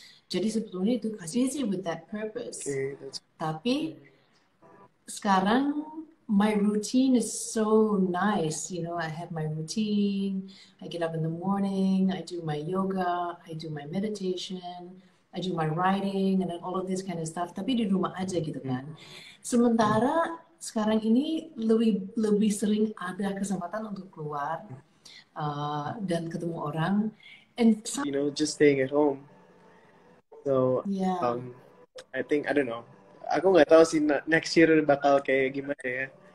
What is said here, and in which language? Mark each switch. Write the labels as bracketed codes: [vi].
[id] Jadi sebetulnya itu kasih [en] with that purpose. [id] Tapi sekarang [en] my routine is so nice. You know, I have my routine. I get up in the morning, I do my yoga, I do my meditation, I do my writing, and then all of this kind of stuff. [id] Tapi di rumah aja gitu kan. Sementara sekarang ini lebih sering ada kesempatan untuk keluar dan ketemu orang. [en] And you know, just staying at home. So I think, I don't know. [id] Aku nggak tahu sih [en] next year [id] bakal kayak gimana ya.